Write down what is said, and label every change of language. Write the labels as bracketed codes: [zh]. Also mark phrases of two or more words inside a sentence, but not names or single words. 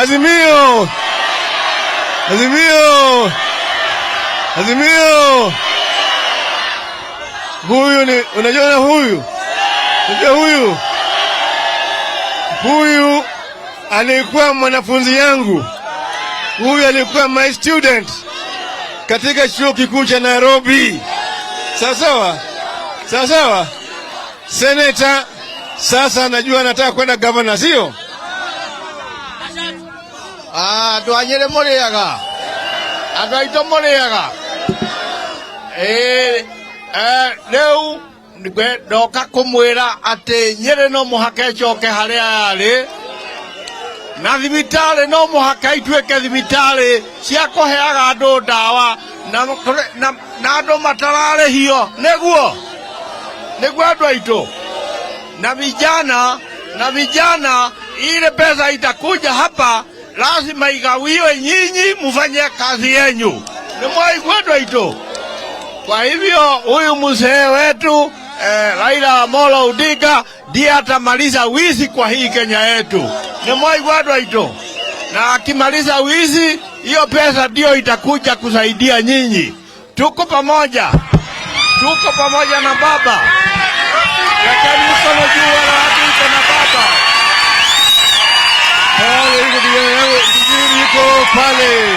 [sw] Azimio! Azimio! Azimio! Huyu ni, unajua huyu? Unajua huyu? Huyu alikuwa mwanafunzi yangu. Huyu alikuwa [en] my student [sw] katika chuo kikuu cha Nairobi. Sawa sawa? Sawa sawa? Senator sasa najua anataka kwenda governor, sio? [ki] Twanyire muriaga. Agaito muriaga. Leo ndoka kumwira ati Nyeri no muhaka coke haria yari na thibitari no muhaka ituike thibitari cia kuheaga andu ndawa na andu matararihio niguo andu aitu [sw] na vijana ile pesa itakuja hapa lazima igawiwe, nyinyi mufanye kazi yenyu. [ki] Ni mwaigua andu aitu. [sw] Kwa hivyo huyu mzee wetu Raila Amolo Odinga ndiye atamaliza wizi kwa hii Kenya yetu. [ki] Ni mwaigua andu aitu. [sw] Na akimaliza wizi, hiyo pesa ndio itakuja kusaidia nyinyi. Tuko pamoja. Tuko pamoja na baba. Lakini mkono juu wala hatuko na baba. Pale yuko kijana yangu, yuko pale.